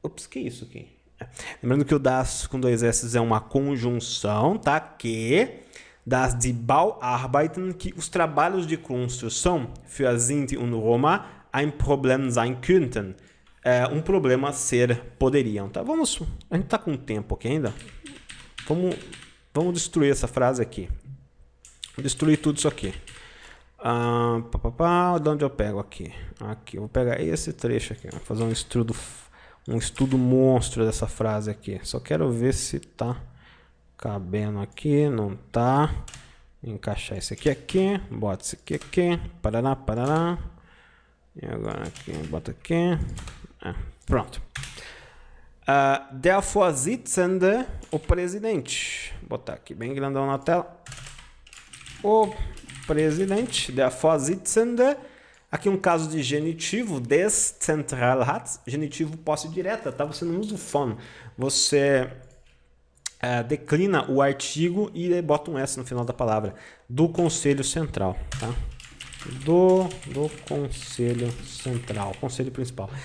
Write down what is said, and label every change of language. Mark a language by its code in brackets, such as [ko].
[pt] que isso aqui? Lembrando que o das com dois S é uma conjunção, tá? Que [de] dass die Bauarbeiten, [pt] que os trabalhos de construção [de] für Sinti und Roma ein Problem sein könnten. [pt] Um problema ser poderiam. Tá? A gente tá com tempo aqui ainda. Vamos destruir essa frase aqui. Vou destruir tudo isso aqui. De onde eu pego aqui? Aqui, eu vou pegar esse trecho aqui. Vou fazer um estudo monstro dessa frase aqui. Só quero ver se tá cabendo aqui. Não tá. Encaixar esse aqui. Bota esse aqui. Parará. E agora aqui, bota aqui. Pronto. [de] Der Vorsitzende, [pt] o presidente. Vou botar aqui bem grandão na tela. O presidente, [de] der Vorsitzende. [pt] Aqui um caso de genitivo, des Zentralrats. Genitivo posse direta, tá? Você não usa o von. Você declina o artigo e bota um S no final da palavra. Do Conselho Central, tá? Do Conselho Central, Conselho Principal.